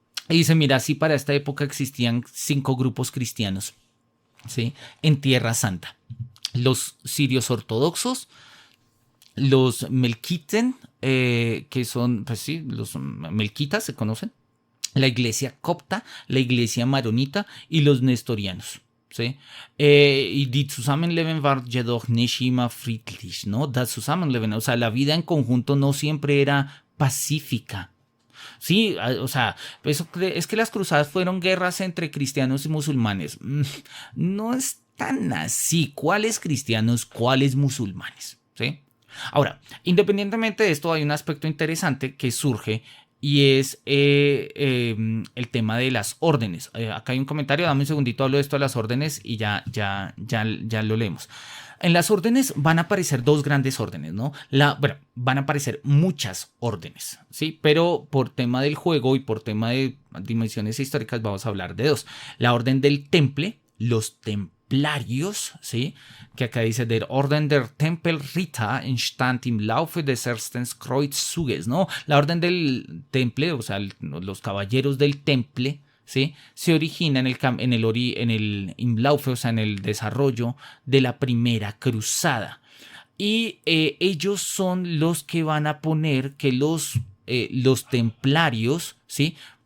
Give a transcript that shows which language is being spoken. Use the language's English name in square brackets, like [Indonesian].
[Spanish] Y dice, mira, sí, para esta época existían 5 grupos cristianos, ¿sí? En Tierra Santa. Los sirios ortodoxos, los melquiten, que son, pues sí, los melquitas se conocen, la iglesia copta, la iglesia maronita y los nestorianos. ¿Sí? Y [German] die Zusammenleben war jedoch nicht immer friedlich, [Spanish] ¿no? [German] Das Zusammenleben, [Spanish] o sea, la vida en conjunto no siempre era pacífica. Sí, o sea, eso es que las cruzadas fueron guerras entre cristianos y musulmanes. No es tan así. ¿Cuáles cristianos, cuáles musulmanes? ¿Sí? Ahora, independientemente de esto, hay un aspecto interesante que surge y es el tema de las órdenes. Acá hay un comentario, dame un segundito, hablo de esto de las órdenes y ya lo leemos. En las órdenes van a aparecer 2 grandes órdenes, ¿no? Bueno, van a aparecer muchas órdenes, ¿sí? Pero por tema del juego y por tema de dimensiones históricas vamos a hablar de 2. La orden del Temple, los templarios, ¿sí? Que acá dice, [German] der Orden der Tempelritter entstand im Laufe des ersten Kreuzzuges, [Spanish] ¿no? La orden del Temple, o sea, los caballeros del Temple, ¿sí? Se origina en el Imlaufe, o sea, en el desarrollo de la primera cruzada. Y ellos son los que van a poner que los templarios, ¿sí?